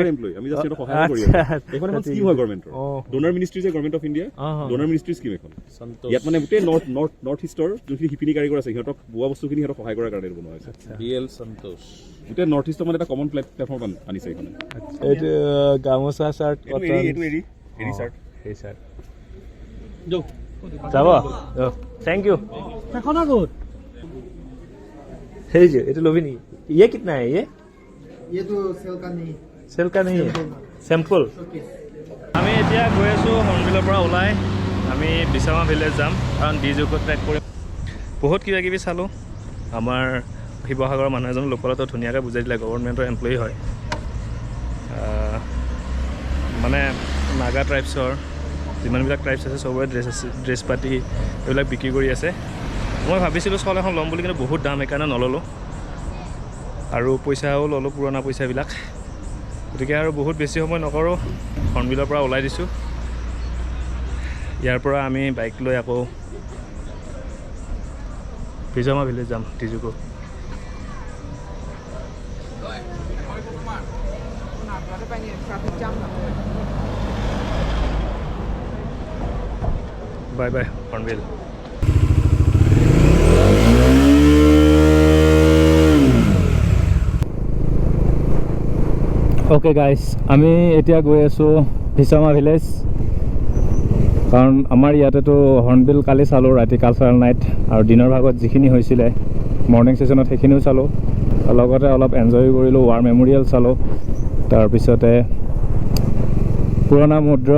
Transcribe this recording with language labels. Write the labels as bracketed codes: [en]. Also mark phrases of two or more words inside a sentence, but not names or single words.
[as] এমপ্লয়ি আমি জাস্ট এটা সহায় কৰি আছো এখন এখন স্কিম হয় গভৰ্ণমেণ্টৰ ডোনাৰ মিনিষ্ট্ৰী যে গভৰ্ণমেণ্ট অফ ইণ্ডিয়া ডোনাৰ মিনিষ্ট্ৰী স্কিম এখন ইয়াত মানে গোটেই নৰ্থ ইষ্টৰ যোনখিনি শিপিনী কাৰিকৰ আছে সিহঁতক বোৱা বস্তুখিনি সিহঁতক সহায় কৰাৰ কাৰণে বনোৱা হৈছে বিএল সন্তোষ গোটেই নৰ্থ ইষ্টৰ মানে এটা [en] common platform [as] আনিছে এইখনে এইটো গামোচা চাৰ্ট এইটো এৰি চাৰ্ট এই চাৰ্ট যাব [en] thank you [hi] खाना गुड है जी ये तो लोभी नहीं ये कितना है ये तो सेल का नहीं है सैम्पल [as] আমি এতিয়া গৈ আছোঁ হৰ্ণবিলৰ পৰা ওলাই আমি বিছামা ভিলেজ যাম কাৰণ ডিজুকো ট্ৰেক কৰিম বহুত কিবা কিবি চালোঁ আমাৰ শিৱসাগৰৰ মানুহ এজন লোকেলতো ধুনীয়াকৈ বুজাই দিলে [en] government employee [as] হয় মানে নাগা ট্ৰাইবছৰ যিমানবিলাক ট্ৰাইবছ আছে চবৰে ড্ৰেছ পাতি এইবিলাক বিক্ৰী কৰি আছে মই ভাবিছিলোঁ ষ্টল এখন ল'ম বুলি কিন্তু বহুত দাম সেইকাৰণে নল'লোঁ আৰু পইচাও ল'লোঁ পুৰণা পইচাবিলাক গতিকে আৰু বহুত বেছি সময় নকৰোঁ হৰ্ণবিলৰ পৰা ওলাই দিছোঁ ইয়াৰ পৰা আমি বাইক লৈ আকৌ বিছামা ভিলেজ যাম ডিজুকো [en] bye bye Hornbill okay guys [as] আমি এতিয়া গৈ আছোঁ বিছামা ভিলেজ কাৰণ আমাৰ ইয়াতেতো হৰ্ণবিল কালি চালোঁ ৰাতি [en] cultural night [as] আৰু দিনৰ ভাগত যিখিনি হৈছিলে [en] morning session [as] সেইখিনিও চালোঁ লগতে অলপ এনজয় কৰিলোঁ [en] war memorial [as] চালোঁ তাৰপিছতে পুৰণা মুদ্ৰাও